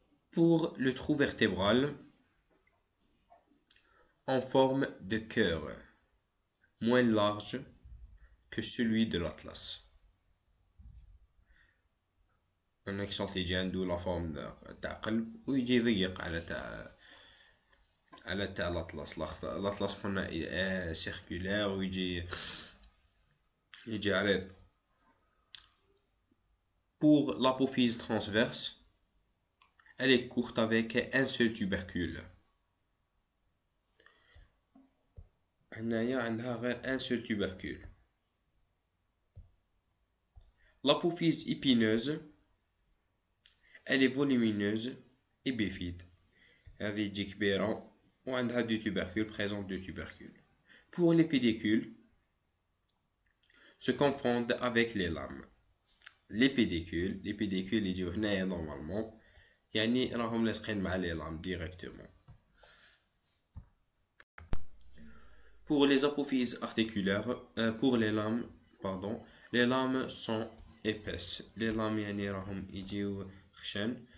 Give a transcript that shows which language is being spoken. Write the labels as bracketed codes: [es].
[fr] Pour le trou vertébral, en forme de cœur, moins large que celui de l'atlas. un accent [ar] يجي عنده لا فورم تاع قلب ويجي يضيق على تاع الأطلس. الأطلس قلنا سيركولير ويجي عريض. [fr] Pour l'apophyse transverse, elle est courte avec un seul tubercule. [ar] هنايا عندها غير [fr] un seul tubercule. L'apophyse épineuse, elle est volumineuse et bifide. [ar] هذه تجي كبيرة وعندها [fr] deux tubercules, présente deux tubercules. Pour les pédicules, se confondent avec les lames. Les pédicules [ar] يجيو هنايا normalement يعني راهم لاصقين مع [fr] les lames directement. Pour les apophyses articulaires, pour les lames sont épaisses. Les lames [ar] يعني راهم يجيو خشن.